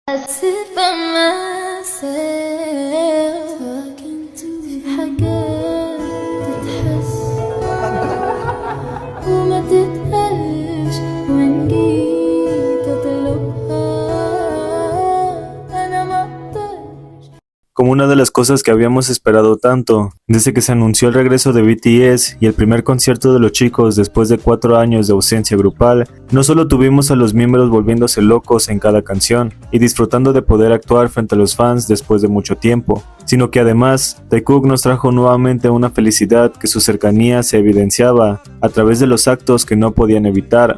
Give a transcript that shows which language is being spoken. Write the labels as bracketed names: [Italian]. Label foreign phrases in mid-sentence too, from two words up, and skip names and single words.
[English] sit by myself talking to [Arabic] في حاجات تتحس وما تتقالش وإن جيت أطلبها أنا مقدرش. [Spanish] Como una de las cosas que habíamos esperado tanto, desde que se anunció el regreso de BTS y el primer concierto de los chicos después de 4 años de ausencia grupal, no solo tuvimos a los miembros volviéndose locos en cada canción y disfrutando de poder actuar frente a los fans después de mucho tiempo, sino que además, Taekook nos trajo nuevamente una felicidad que su cercanía se evidenciaba a través de los actos que no podían evitar.